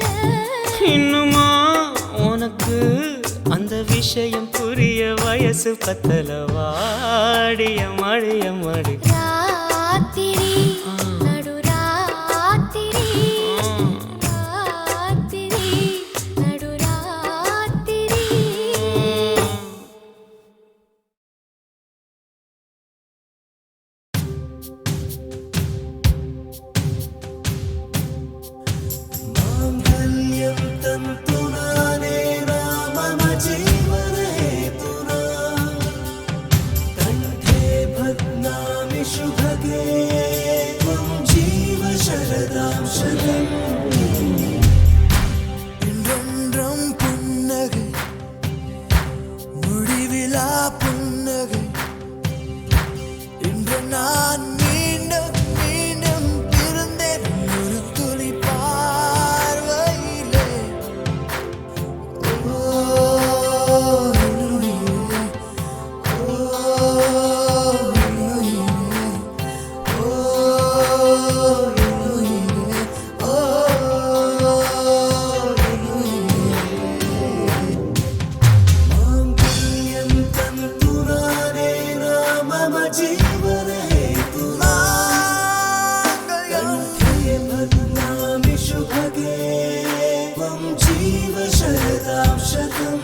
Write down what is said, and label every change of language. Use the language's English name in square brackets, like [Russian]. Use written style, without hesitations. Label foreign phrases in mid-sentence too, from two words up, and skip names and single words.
[Tamil] இன்னுமா உனக்கு அந்த விஷயம் புரிய, வயசு பத்தல வாடிய மழைய மடி. ராத்திரி நடுராத்திரி ராத்திரி நடுராத்திரி. [Sanskrit] माङ्गल्यं तन्तुना नेना मम जीवनहेतुना, कण्ठे भग्नामि शुभगे त्वं जीव शरदां शतम्. [Tamil] இன்றொன்றும் புன்னகை முடிவிலா புன்னகை, இன்று நான் மீண்டும் மீண்டும் பிறந்தேன் ஒரு துளி பார்வையிலே. ஓ என்னுயிரே, ஓ என்னுயிரே, ஓ என்னுயிரே, ஓ என்னுயிரே. [Sanskrit] माङ्गल्यं तन्तुना नेना मम जीवनहेतुना, कण्ठे भग्नामि शुभगे त्वं जीव शरदां शतम्.